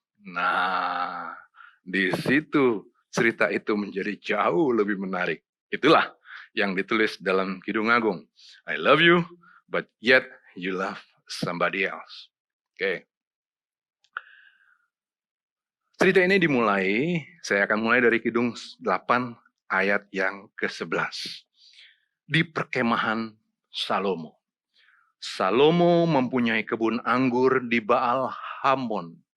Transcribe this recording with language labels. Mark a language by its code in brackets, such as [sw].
[id] Nah, di situ cerita itu menjadi jauh lebih menarik. Itulah yang ditulis dalam Kidung Agung. [en] I love you, but yet you love somebody else. [id] Oke. Cerita ini dimulai, saya akan mulai dari Kidung 8 ayat yang ke-11. Di perkemahan Salomo. Salomo mempunyai kebun anggur di Baal Hamon.